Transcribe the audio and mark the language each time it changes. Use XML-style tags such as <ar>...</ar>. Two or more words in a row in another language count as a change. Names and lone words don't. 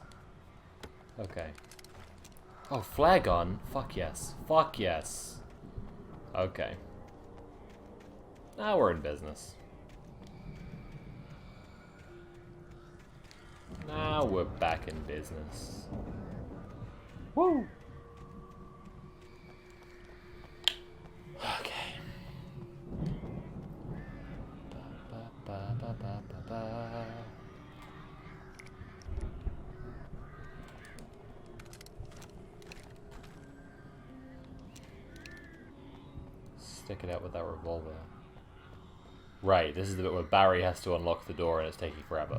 <en>Okay. Oh, flare gun? Fuck yes. Fuck yes. Okay. Now we're in business. Now we're back in business. Woo! Okay. Ba, ba, ba, ba, ba. Stick it out with that revolver. Right, this is the bit where Barry has to unlock the door and it's taking forever.</en>